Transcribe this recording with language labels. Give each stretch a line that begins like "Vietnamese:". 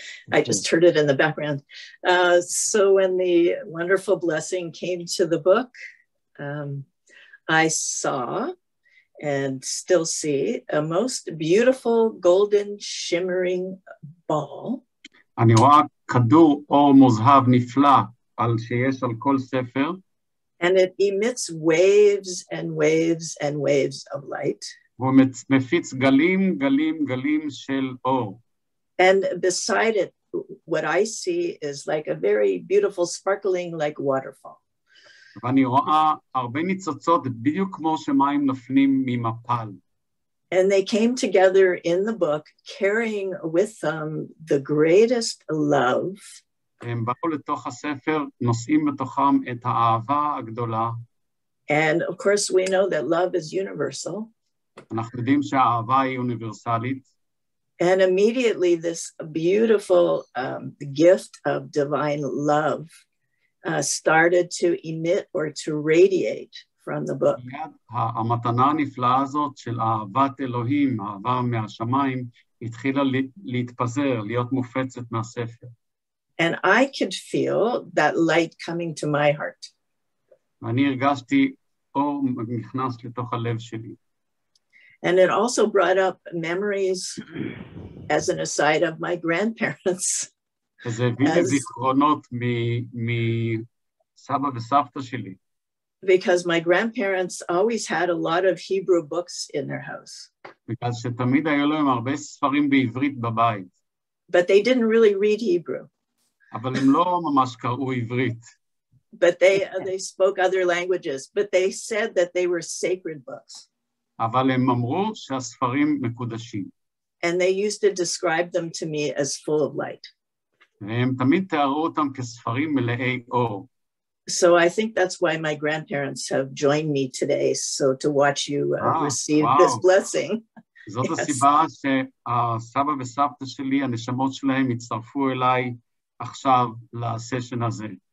English: I just heard it in the background. So when the wonderful blessing came to the book, I saw and still see a most beautiful golden shimmering ball.
Hebrew: אני רואה כדור אור מוזהב נפלא על שיש על כל ספר.
English: And it emits waves and waves and waves of light.
Hebrew: והוא מפיץ גלים, גלים, גלים של אור.
English: And beside it, what I see is like a very beautiful sparkling like waterfall.
Hebrew: ואני רואה הרבה ניצוצות בדיוק כמו שמים נופלים ממפל.
English: And they came together in the book carrying with them the greatest love.
Hebrew: הם באו לתוך הספר, נושאים בתוכם את האהבה הגדולה.
English: And of course we know that love is universal.
Hebrew: אנחנו יודעים שהאהבה היא אוניברסלית.
English: And immediately this beautiful gift of divine love started to emit or to radiate from the book.
Hebrew: המתנה הנפלאה הזאת של אהבת אלוהים, אהבה מהשמיים, התחילה להתפזר, להיות מופצת מהספר.
English: And I could feel that light coming to my heart.
Hebrew: ואני הרגשתי אור נכנס לתוך הלב שלי.
English: And it also brought up memories, as an aside, of my grandparents.
Hebrew: וזה הביא לי זיכרונות מסבא וסבתא שלי.
English: Because my grandparents always had a lot of Hebrew books in their house.
Hebrew: בגלל שתמיד היו להם הרבה ספרים בעברית בבית.
English: But they didn't really read Hebrew.
Hebrew: אבל הם לא ממש קראו עברית.
English: But they spoke other languages, but they said that they were sacred books.
Hebrew: אבל הם אמרו שהספרים מקודשים.
English: And they used to describe them to me as full of light.
Hebrew: והם תמיד תיארו אותם כספרים מלאי אור.
English: So I think that's why my grandparents have joined me today, so to watch you receive this blessing.
Hebrew: זאת הסיבה שהסבא וסבתא שלי, הנשמות שלהם הצטרפו אליי עכשיו לסשן הזה.